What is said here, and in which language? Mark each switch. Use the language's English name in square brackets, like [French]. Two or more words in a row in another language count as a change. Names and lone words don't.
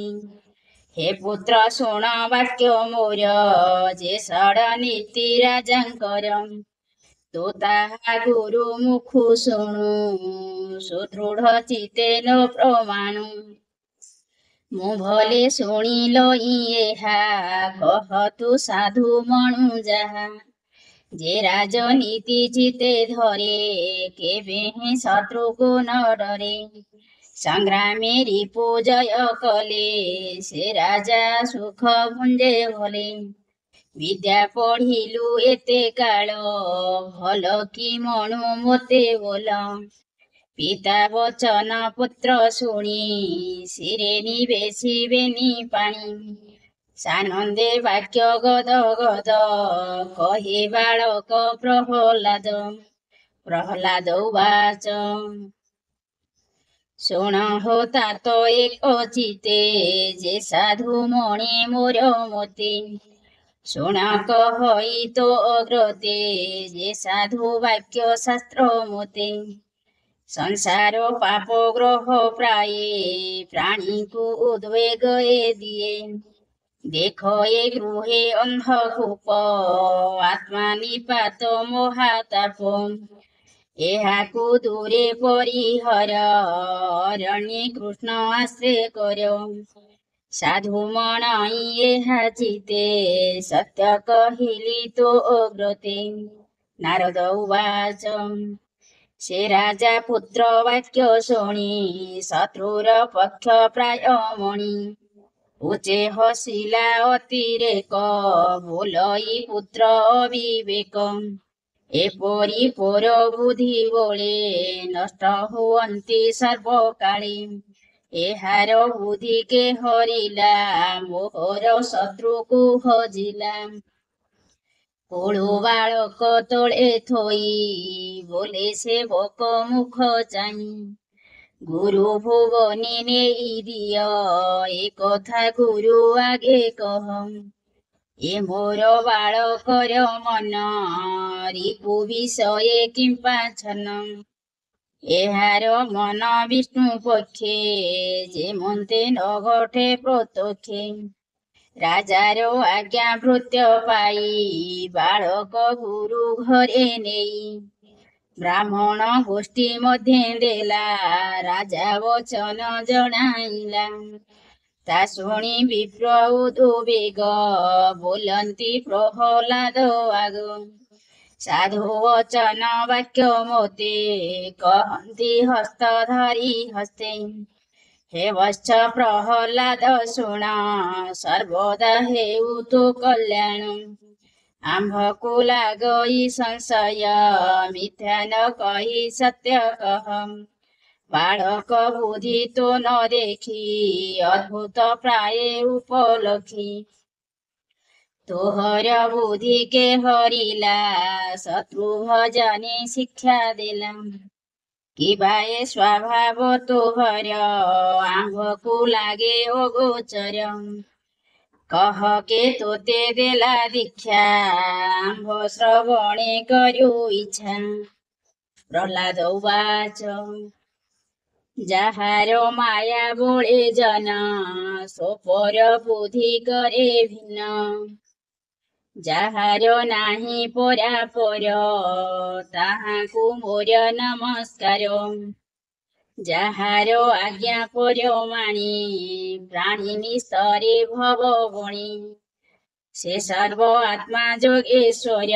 [Odia] ହେ ପୁତ୍ର ଶୁଣ ବାକ୍ୟ ମୋର ଜେ ଷଡ ନୀତି ରାଜାଙ୍କର। ତୁ ତାହା ଗୁରୁ ମୁଖୁ ଶୁଣୁ ସୁଦୃଢ଼ ଚିତେ ନ ପ୍ରମାଣୁ। ମୁ ଭଲେ ଶୁଣୀ ଲଈ ଏହା କହତୁ ସାଧୁ ମଣୁ ଜାହା। ଜେ ରାଜନୀତି ଚିତେ ଧରେ କେବେ ହୀ ଶତ୍ରୁ କୋ ନ ଡରେ। ସଂଗ୍ରାମେ ରିପୁ ଜୟ କଲେ ସେ ରାଜା ସୁଖ ଭୁଂଜେ ଭଲେ। ବିଦ୍ୟା ପଢ଼ିଲୁ ଏତେ କାଲ ଭଲ କି ମଣୁ ମୋତେ ବୋଲ। ପିତା ବଚନ ପୁତ୍ର ଶୁଣୀ ଶିରେ ନିବେଶିବେନୀ ପାଣୀ। ସାନଂଦେ ବାକ୍ୟ ଗଦ ଗଦ କହେ ବାଲକ ପ୍ରହଲାଦ। ପ୍ରହଲାଦ ଉବାଚ ଶୁଣ ହୋ ତାତ ଏକ ଚିତେ ଜେ ସାଧୁ ମଣି ମୋର ମୋତେ। ଶୁଣ କହଈ ତୋ ଅଗ୍ରତେ ଜେ ସାଧୁ ବାକ୍ୟ ଶାସ୍ତ୍ର ମୋତେ। ସଂସାର ପାପ ଗ୍ରହ ପ୍ରାୟେ ପ୍ରାଣୀ କୋ ଉଦ୍ବେଗ ଦିଏ। ଦେଖୋ ୟେ ଗୃହେ ଅଂଧକୂପ ଆତ୍ମା ନିପାତ ମହାତାପ। ଏହାକୁ ଦୂରେ ପରିହର ଅରଣ୍ୟେ କୃଷ୍ଣ ଆଶ୍ରୟ କର। ସାଧୁ ମଣଈ ଏହା ଚିତେ ସତ୍ୟ କହିଲୀ ତୋ ଅଗ୍ରତେ। ନାରଦ ଉବାଚ ସେ ରାଜା ପୁତ୍ର ବାକ୍ୟ ଶୁଣୀ ଶତ୍ରୁର ପକ୍ଷ ପ୍ରାୟ ମଣି। ଉଚେ ହସିଲା ଅତିରେକ ବୋଲଈ ପୁତ୍ର ଅବିବେକ। ଏପରୀ ପର ବୁଦ୍ଧି ବୋଲେ ନଷ୍ଟ ହୁଅନ୍ତି ସର୍ବକାଲେ। ଏହାର ବୁଦ୍ଧି କେ ହରିଲା ମୋହର ଶତ୍ରୁ କୋ ହଜିଲା। କୋଳୁ ବାଲକ ତଳେ ଥୋଈ ବୋଲେ ସେବକ ମୁଖ ଚାହୀ। ଗୁରୁ ଭୁବନୀ ନେଈ ଦିୟ ଏକଥା ଗୁରୁ ଆଗେ କହ। ଏ ମୋର ବାଲକର ମନ ରିପୁ ବିଷୟେ କିଂପା ଛନ। ଏହାର ମନ ବିଷ୍ଣୁ ପକ୍ଷେ ଜେମନ୍ତେ ନ ଘଟେ ପ୍ରତ୍ୟକ୍ଷେ। ରାଜାର ଆଜ୍ଞା ଭୃତ୍ୟ ପାଈ ବାଲକ ଗୁରୁ ଘରେ ନେଈ। ବ୍ରାହ୍ମଣ ଗୋଷ୍ଠୀ ମଧ୍ୟେ ଦେଲା ରାଜା ବଚନ ଜଣାଇଲା। ତା ଶୁଣୀ ବିପ୍ର ଉଦ୍ବେଗ ବୋଲନ୍ତି ପ୍ରହଲାଦ ଆଗ। ସାଧୁ ବଚନ ବାକ୍ୟ ମୋତେ କହନ୍ତି ହସ୍ତ ଧରୀ ହସ୍ତେ। ହେ ବତ୍ସ ପ୍ରହଲାଦ ଶୁଣ ସର୍ବଦା ହେଉ ତୋ କଲ୍ୟାଣ ଆମ୍ଭକୋ ଲାଗଈ ସଂଶୟ ମିଥ୍ୟା ନ କହୀ ସତ୍ୟ କହମ ବାଲକ ବୁଦ୍ଧି ତୋ ନ ଦେଖୀ ଅଦ୍ଭୁତ ପ୍ରାୟ ଉପଲଖୀ ତୋହର ବୁଦ୍ଧି କେ ହରିଲା ଶତ୍ରୁ ଭଜନେ ଶିକ୍ଷା ଦେଲା କିବାଏ ସ୍ବଭାବ ତୋହର ଆମ୍ଭକୋ ଲାଗେ ଅଗୋଚର କହ କେ ତୋତେ ଦେଲା ଦୀକ୍ଷା ଆମ୍ଭ ଶ୍ରବଣେ କର୍ୟୋ ଇଚ୍ଛା ପ୍ରହ୍ଲାଦ ଉବାଚ ଯାହାର ମାୟା ବଳେ ଜନ ସୋପର ବୁଦ୍ଧି କରେ ଭିନ୍ନ ଯାହାର ନାହିଁ ପରାପର ତାହାକୁ ମୋର ନମସ୍କାର ଯାହାର ଆଜ୍ଞା ପରମାଣି ପ୍ରାଣୀ ନିସ୍ତରେ ଭବ ବଣି ସେ ସର୍ବ ଆତ୍ମା ଯୋଗେଶ୍ୱର